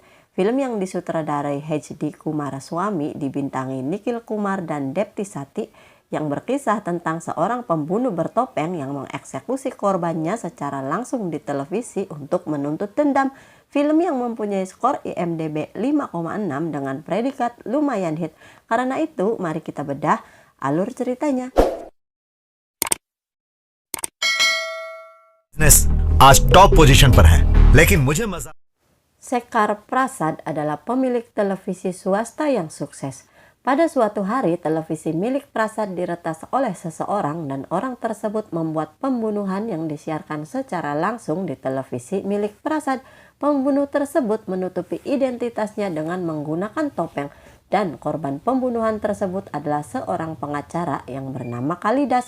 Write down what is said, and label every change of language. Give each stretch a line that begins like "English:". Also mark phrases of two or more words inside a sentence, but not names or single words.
Indonesian: Film yang disutradarai H.D. Kumaraswamy dibintangi Nikhil Kumar dan Depti Sati, yang berkisah tentang seorang pembunuh bertopeng yang mengeksekusi korbannya secara langsung di televisi untuk menuntut dendam. Film yang mempunyai skor IMDb 5,6 dengan predikat lumayan hit. Karena itu, mari kita bedah alur ceritanya.
Hindi: आज
English: top position
Hindi: पर है, लेकिन मुझे मजा
Indonesian: Sekar Prasad adalah pemilik televisi swasta yang sukses. Pada suatu hari, televisi milik Prasad diretas oleh seseorang dan orang tersebut membuat pembunuhan yang disiarkan secara langsung di televisi milik Prasad. Pembunuh tersebut menutupi identitasnya dengan menggunakan topeng dan korban pembunuhan tersebut adalah seorang pengacara yang bernama Kalidas.